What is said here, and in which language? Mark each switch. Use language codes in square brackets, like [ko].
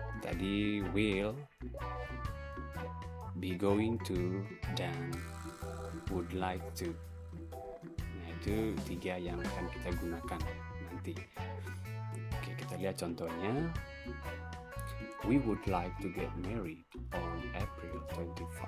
[id] Tadi will, be going to, dan would like to. Nah, itu 3 yang akan kita gunakan nanti. Oke, kita lihat contohnya. [en] We would like to get married on April 25.